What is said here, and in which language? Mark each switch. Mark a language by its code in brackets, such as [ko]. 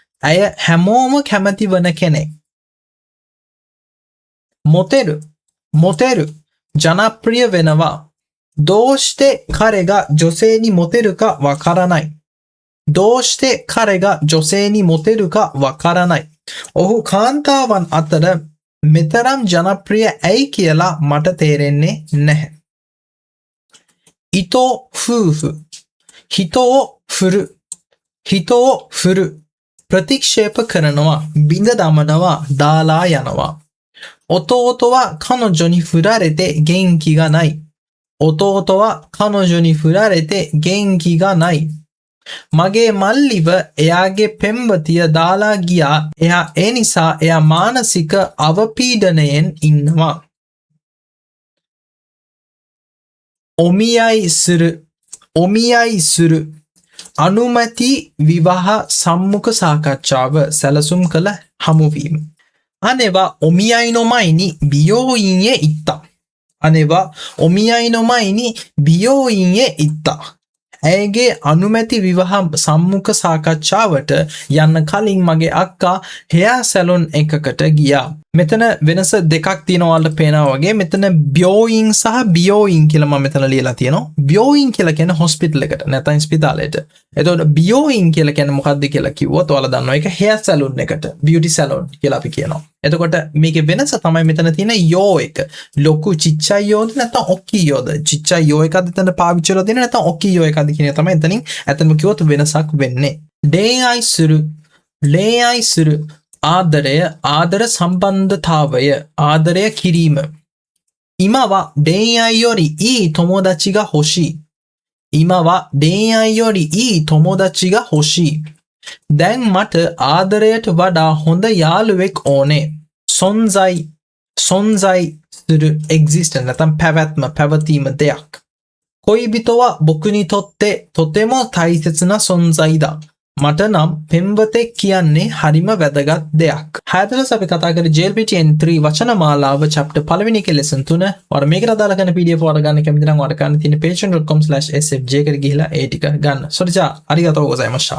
[si] ඇය හැමෝම කැමති වන කෙනෙක්. [ja] モテる。モテる。 [si] ජනප්‍රිය වෙනවා. [ja] どうして彼が女性にモテるかわからない。どうして彼が女性にモテるかわからない。 [si] ඔහු කාන්තාවන් අතර මෙතරම් ජනප්‍රිය ඇයි කියලා මට තේරෙන්නේ නැහැ. [ja] 糸夫婦。人を振る。人を振る。 [si] ප්‍රතික්ෂේප කරනවා. බිඳ දමනවා. දාලා යනවා. [ja] 弟は彼女に振られて元気がない。弟は彼女に振られて元気がない。 [si] මගේ මල්ලිව එයාගේ පෙම්වතිය දාලා ගියා. එයා ඒ නිසා එයා මානසික අවපීඩනයෙන් ඉන්නවා. [ja] お見合いする。お見合いする。 [si] අනුමැති විවාහ සම්මුඛ සාකච්ඡාව සැලසුම් කළ හමුවීම. [ja] 姉はお見合いの前に美容院へ行った。姉はお見合いの前に美容院へ行った。 [si] ඇයගේ අනුමැති විවාහ සම්මුඛ සාකච්ඡාවට යන්න කලින් මගේ අක්කා හෙයා සැලොන් එකකට ගියා. මෙතන වෙනස දෙකක් තියෙනවා වලට පේනවා වගේ. මෙතන බියෝයින් සහ බියෝයින් කියලා මම මෙතන ලියලා තියෙනවා. බියෝයින් කියලා කියන්නේ හොස්පිටල් එකට නැත්නම් ස්පිතාලයට. එතකොට බියෝයින් කියලා කියන්නේ මොකක්ද කියලා කිව්වොත් ඔයාලා දන්නවා ඒක හෙයා සැලොන් එකට. බියුටි සැලොන් කියලා අපි කියනවා. එතකොට මේකේ වෙනස තමයි මෙතන තියෙන යෝ එක. ලොකු චිච්චයි යෝද නැත්නම් ඔක්කි යෝද? චිච්චයි යෝ එකක්ද එතන පාවිච්චි කරලා තියෙන්නේ නැත්නම් ඔක්කි යෝ එකක්ද කියන එක තමයි එතනින් ඇත්තම කිව්වොත් වෙනසක් වෙන්නේ. [ja] 恋愛する。恋愛する。 [si] ආදරය ආදර සම්බන්ධතාවය ආදරය කිරීම. [ja] 今は恋愛よりいい友達が欲しい。今は恋愛よりいい友達が欲しい。 [si] දැන් මට ආදරයට වඩා හොඳ යාළුවෙක් ඕනේ. [ja] 存在する [si] exist නැත්නම් පැවැත්ම පැවතීම දෙයක්. [ja] 恋人は僕にとってとても大切な存在だ。 [si] මට නම් පෙම්වතෙක් කියන්නේ හරිම වැදගත් දෙයක්. හයදලස් අපි කතා කරේ JLPT N3 වචනමාලාව chapter පළවෙනි එකේ lesson 3. ඔයාලා මේකට අදාළ කරන PDF වල ගන්න කැමති නම් ඔයාලා ගන්න තියෙන patreon.com/sfj එකට ගිහිලා ඒ ටික ගන්න. [ja] それじゃあありがとうございました。